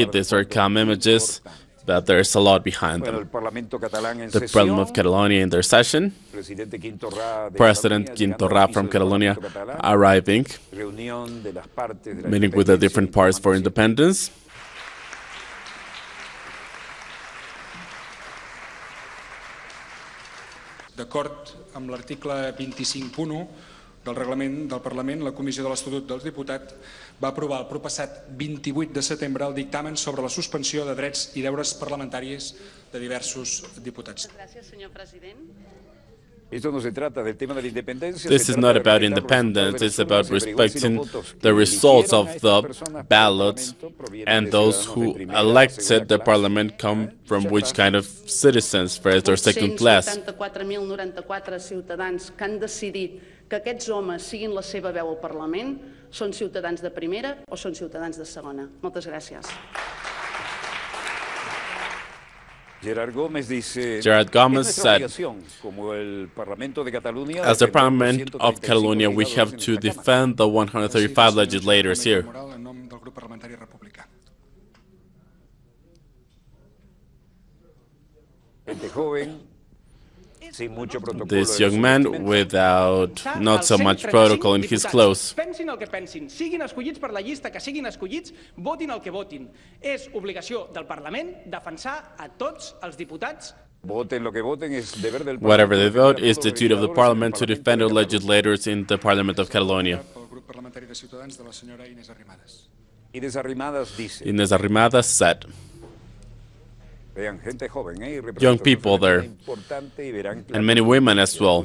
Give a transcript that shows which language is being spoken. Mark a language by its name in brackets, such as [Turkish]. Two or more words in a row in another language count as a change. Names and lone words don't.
[English] These are calm images, but there's a lot behind them. The Parliament of Catalonia in their session, President Quim Torra from Catalonia arriving, meeting with the different parts for independence. [Catalan] D'acord amb l'article 25.1, del Reglament del Parlament, la Comissió de l'Estatut dels Diputats va aprovar el proppassat 28 de setembre el dictamen sobre la suspensió de drets i deures parlamentaris de diversos diputats. Gràcies, senyor president. [Spanish] Esto no se trata del tema de la independencia. [English] This is not about independence, it's about respecting the results of the ballots, and those who elected the parliament come from which kind of citizens, first or second class. [Catalan] 184.094 ciutadans que han decidit que aquests homes siguin la seva veu al Parlament són ciutadans de primera o són ciutadans de segona. Moltes gràcies. [Spanish] Gerard Gómez dice, [English] Gerard Gómez said, as the Parliament of Catalonia, we have to defend the 135 legislators here. This young man without not so much protocol in his clothes. [Catalan] Pensin el que pensin, siguin escollits per la llista que siguin escollits, votin el que votin. És obligació del Parlament defensar a tots els diputats. [English] Whatever they vote, is the duty of the Parliament to defend their legislators in the Parliament of Catalonia. Inés Arrimadas said, young people there, and many women as well.